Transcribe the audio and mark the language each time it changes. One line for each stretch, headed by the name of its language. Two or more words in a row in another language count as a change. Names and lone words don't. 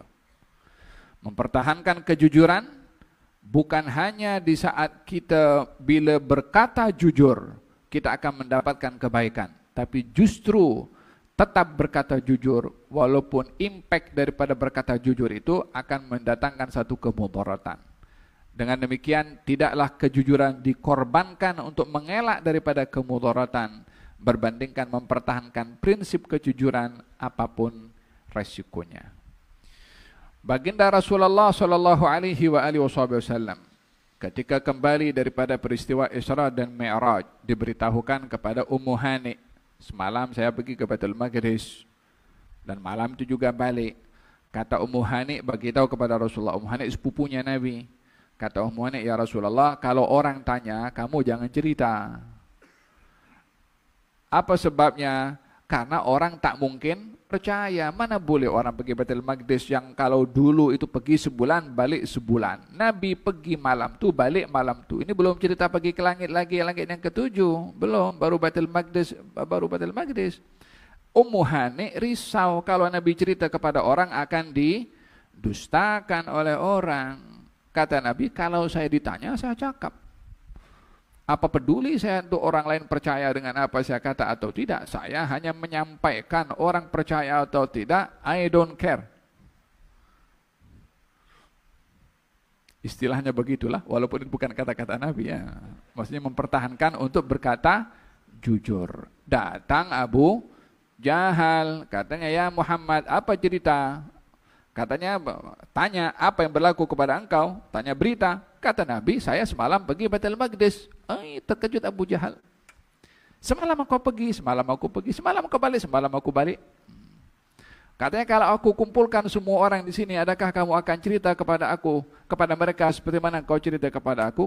Malay: Mempertahankan kejujuran bukan hanya di saat kita bila berkata jujur kita akan mendapatkan kebaikan, tapi justru tetap berkata jujur walaupun impact daripada berkata jujur itu akan mendatangkan satu kemudaratan. Dengan demikian, tidaklah kejujuran dikorbankan untuk mengelak daripada kemudaratan berbandingkan mempertahankan prinsip kejujuran apapun resikonya. Baginda Rasulullah
Arabic: صلى الله عليه وسلم
Malay: ketika kembali daripada peristiwa Isra dan Mi'raj diberitahukan kepada Ummu Hani, semalam saya pergi ke Baitul Maqdis dan malam itu juga balik. Kata Ummu Hani bagi tahu kepada Rasulullah, Ummu Hani sepupunya Nabi. Kata Ummu Hani, ya Rasulullah, kalau orang tanya, kamu jangan cerita. Apa sebabnya? Karena orang tak mungkin percaya. Mana boleh orang pergi Baitul Maqdis yang kalau dulu itu pergi sebulan, balik sebulan. Nabi pergi malam tu, balik malam tu. Ini belum cerita pergi ke langit lagi, langit yang ketujuh. Belum, baru Baitul Maqdis. Ummu Hani risau kalau Nabi cerita kepada orang akan didustakan oleh orang. Kata Nabi, kalau saya ditanya, saya cakap. Apa peduli saya untuk orang lain percaya dengan apa saya kata atau tidak? Saya hanya menyampaikan orang percaya atau tidak,
English: I don't care.
Malay: Istilahnya begitulah, walaupun itu bukan kata-kata Nabi ya. Maksudnya mempertahankan untuk berkata jujur. Datang Abu Jahal, katanya, ya Muhammad, apa cerita? Katanya, tanya apa yang berlaku kepada engkau? Tanya berita. Kata Nabi, saya semalam pergi Baitul Maqdis. Terkejut Abu Jahal. Semalam aku pergi, semalam aku pergi, semalam aku balik, semalam aku balik. Katanya, kalau aku kumpulkan semua orang di sini, adakah kamu akan cerita kepada aku, kepada mereka seperti mana kau cerita kepada aku?